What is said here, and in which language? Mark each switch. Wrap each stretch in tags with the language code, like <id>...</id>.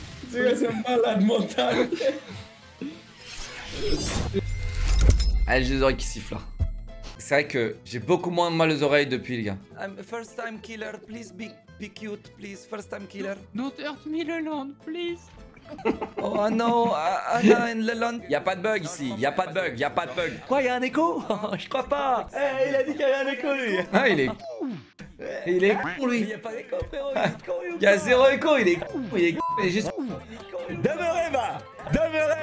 <fr>C'est un malade mental. Allez, j'ai les oreilles qui sifflent là. C'est vrai que j'ai beaucoup moins mal aux oreilles depuis les gars.</fr> <en>I'm a first time killer, please be cute, please. First time killer. Don't hurt me, Leland, please. Oh no, Anna and Leland.</en> <fr>Y'a pas de bug ici, y'a pas de bug, y'a pas de bug. Quoi, y'a un écho? Je crois pas. Eh, il a dit qu'il y avait un écho lui. Ah, il est. Il est con lui. Il y a pas d'écho, frérot. Il est con, Il y a zéro écho, il est con. Il est con. Il est juste con. Demeurez, va. Demeurez.</fr>